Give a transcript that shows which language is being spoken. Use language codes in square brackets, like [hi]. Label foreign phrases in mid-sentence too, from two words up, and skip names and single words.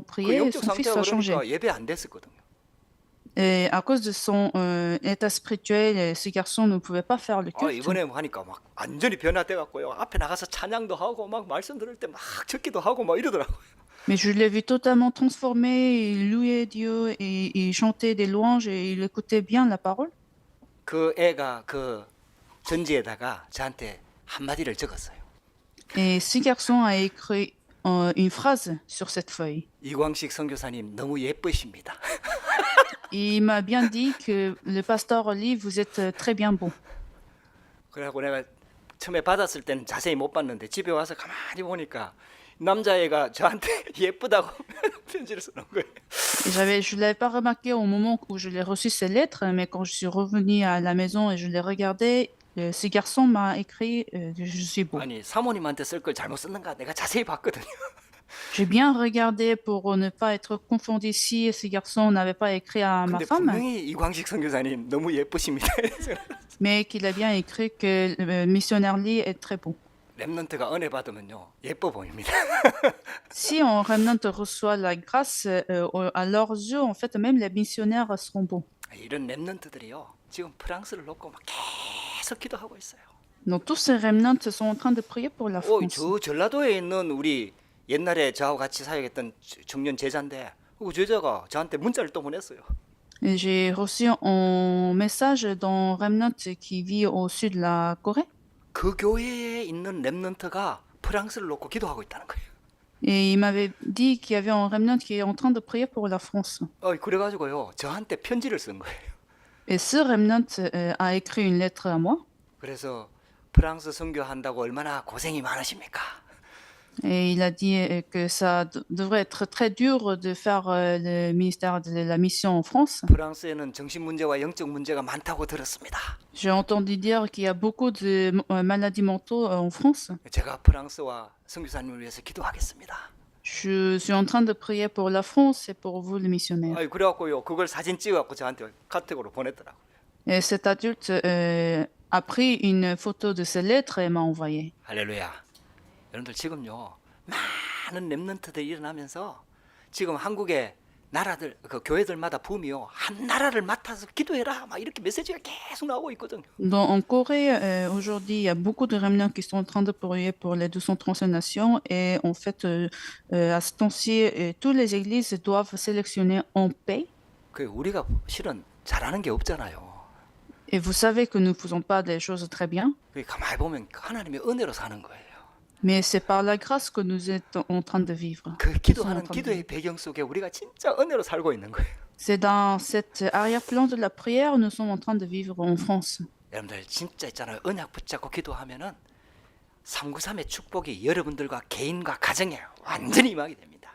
[ko] 그 [fr] prié et [ko] 영적 [fr] son fils [ko] 상태가 [fr] a changé. [ko] 그러니까 예배 안 됐었거든요. [fr] Et à cause de son état spirituel, ce garçon ne pouvait pas faire le culte. [ko] 이번에 하니까 막 완전히 변화돼갖고요. 앞에 나가서 찬양도 하고 막 말씀 들을 때 막 적기도 하고 막 이러더라고요. [fr] Mais je l'ai vu totalement transformé, il louait Dieu et il chantait des louanges et il écoutait bien la parole. [ko] 그 애가 그 전지에다가 저한테 한마디를 적었어요. [fr] Et ce garçon a écrit une phrase sur cette feuille. [ko] 이광식 선교사님 너무 예쁘십니다. [fr] Il m'a bien dit que le pasteur Oli, vous êtes très bien bon. [ko] 그래갖고 내가 처음에 받았을 때는 자세히 못 봤는데 집에 와서 가만히 보니까 남자애가 저한테 예쁘다고 편지를 써놓은 거예요. [fr] Et je ne l'avais pas remarqué au moment où je l'ai reçu ces lettres, mais quand je suis revenue à la maison et je l'ai regardé, ce garçon m'a écrit que je suis beau. [ko] 아니 사모님한테 쓸 걸 잘못 썼는가 내가 자세히 봤거든요. [fr] J'ai bien regardé pour ne pas être confondu si ce garçon n'avait pas écrit à ma [ko] 근데 [fr] femme, [ko] 분명히 이광식 선교사님 너무 예쁘십니다. [fr] mais qu'il a bien écrit que le missionnaire Lee est très beau. [ko] 렘넌트가 은혜 받으면요 예뻐 보입니다. [fr] Si on remnant reçoit la grâce, à leurs yeux, en fait, même les missionnaires seront beaux. [ko] 이런 렘넌트들이요 지금 프랑스를 놓고 막 계속 기도하고 있어요. [fr] Donc tous ces remnants sont en train de prier pour la France. [ko] 저 전라도에 있는 우리 옛날에 저하고 같이 사역했던 청년 제자인데 그 제자가 저한테 문자를 또 보냈어요. [fr] Et j'ai reçu un message d'un remnant qui vit au sud de la Corée. [ko] 그 교회에 있는 렘넌트가 프랑스를 놓고 기도하고 있다는 거예요. [fr] Et il m'avait dit qu'il y avait un remnant qui est en train de prier pour la France. [ko] 그래가지고요 저한테 편지를 쓴 거예요. [fr] Et ce remnant a écrit une lettre à moi. [ko] 그래서 프랑스 선교한다고 얼마나 고생이 많으십니까? [fr] Et il a dit que ça devrait être très dur de faire le ministère de la mission en France. [ko] 프랑스에는 정신 문제와 영적 문제가 많다고 들었습니다. [fr] J'ai entendu dire qu'il y a beaucoup de maladies mentaux en France. [ko] 제가 프랑스와 선교사님을 위해서 기도하겠습니다. [fr] Je suis en train de prier pour la France et pour vous, les missionnaires. [ko] 그래갖고요 그걸 사진 찍어갖고 저한테 카톡으로 보냈더라고요. [fr] Et cet adulte a pris une photo de ces lettres et m'a envoyé. [ko] 할렐루야. 여러분들 지금요 많은 렘넌트들이 일어나면서 지금 한국의 나라들 그 교회들마다 붐이요 한 나라를 맡아서 기도해라 막 이렇게 메시지가 계속 나오고 있거든요. [fr] En Corée, aujourd'hui, il y a beaucoup de remnants qui sont en train de prier pour les 235 nations. Et en fait, à ce temps-ci, toutes les églises doivent sélectionner en paix. [ko] 그 우리가 실은 잘하는 게 없잖아요. [fr] Et vous savez que nous ne faisons pas des choses très bien. [ko] 그 가만히 보면 하나님의 은혜로 사는 거예요. [fr] Mais c'est par la grâce que nous sommes en train de vivre. [ko] 그 기도하는 기도의 배경 속에 우리가 진짜 은혜로 살고 있는 거예요. [fr] C'est dans cet arrière-plan de la prière, nous sommes en train de vivre en France. [ko] 여러분들 진짜 있잖아요. 언약 붙잡고 기도하면은 393의 축복이 여러분들과 개인과 가정에 완전히 임하게 됩니다.